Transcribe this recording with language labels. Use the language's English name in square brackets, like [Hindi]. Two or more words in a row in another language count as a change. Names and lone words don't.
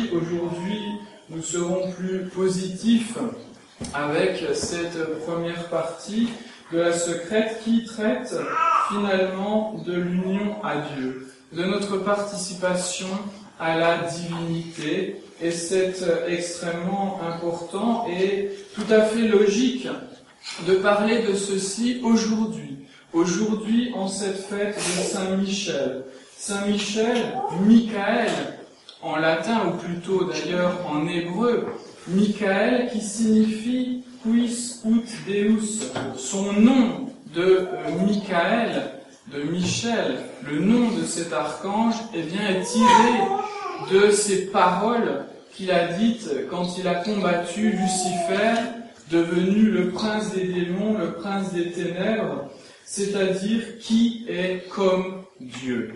[French] Aujourd'hui, nous serons plus positifs avec cette première partie de la secrète qui traite finalement de l'union à Dieu, de notre participation à la divinité, et c'est extrêmement important et tout à fait logique de parler de ceci aujourd'hui. Aujourd'hui, en cette fête de Saint-Michel. Saint-Michel, Michael, en latin, ou plutôt d'ailleurs en hébreu, Michael qui signifie [Latin] quis ut Deus. [French] Son nom de Michael, de Michel, le nom de cet archange, est tiré de ces paroles qu'il a dites quand il a combattu Lucifer, devenu le prince des démons, le prince des ténèbres, c'est-à-dire qui est comme Dieu.